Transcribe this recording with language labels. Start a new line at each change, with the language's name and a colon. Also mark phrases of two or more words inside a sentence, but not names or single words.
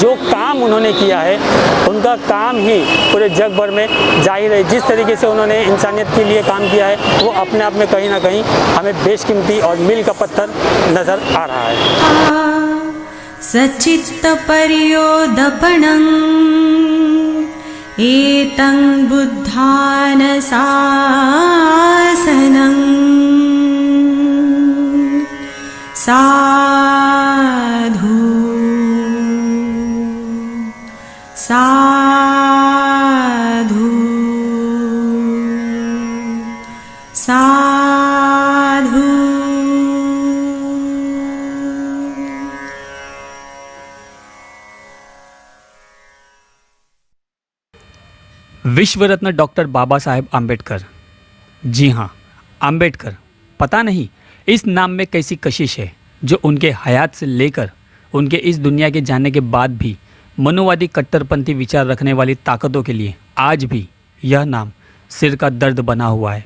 Hindi: जो काम उन्होंने किया है उनका काम ही पूरे जग भर में जाहिर है। जिस तरीके से उन्होंने इंसानियत के लिए काम किया है वो अपने आप में कहीं ना कहीं हमें बेशकीमती और मील का पत्थर नज़र आ रहा है।
Pali: सच्चित्तपर्योदपणं एतं बुद्धान शासनं साधु साधु साधु।
Hindi: विश्व रत्न डॉक्टर बाबा साहेब आम्बेडकर, जी हाँ आम्बेडकर। पता नहीं इस नाम में कैसी कशिश है जो उनके हयात से लेकर उनके इस दुनिया के जाने के बाद भी मनुवादी कट्टरपंथी विचार रखने वाली ताकतों के लिए आज भी यह नाम सिर का दर्द बना हुआ है।